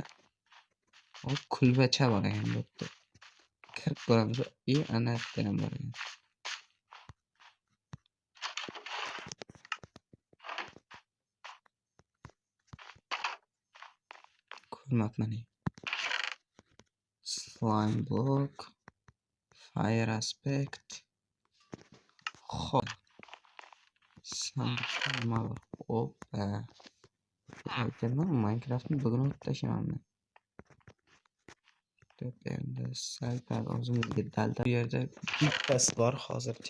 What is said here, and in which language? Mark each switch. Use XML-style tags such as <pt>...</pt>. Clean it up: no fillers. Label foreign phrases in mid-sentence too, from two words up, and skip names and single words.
<uz>O kulbacha bor ekan bu yerda. Kirib ko'ramiz. Ana yerda ham bor ekan. Ko'rmabman.</uz> <en>Slime block, fire aspect.</en> <uz>Hop. Nima bor? Hoppa. Aytganman, Minecraftni bugun o'tib tashlamayman. Endi sal o'zimizga dalda bu yerda bittasi bor hozircha.</uz>